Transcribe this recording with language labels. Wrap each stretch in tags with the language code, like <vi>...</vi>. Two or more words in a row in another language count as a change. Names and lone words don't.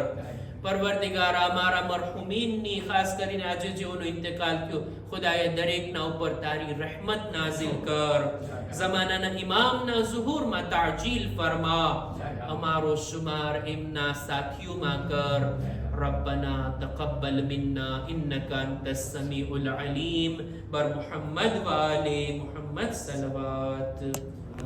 <gu>પરવરદિગારા અમારા મરહુમીનની ખાસ કરીને આજે જેઓનો ઇંતકાલ થયો, ખુદાયા દરેકના ઉપર તારી રહેમત નાઝિલ કર. ઝમાનાના ઇમામના ઝુહુરમાં તાજીલ ફરમા. અમારો શુમાર એમના સાથીઓમાં કર.</gu> <ar>ربنا تقبل منا إنك أنت السميع العليم. بر محمد وآل محمد صلوات.</ar>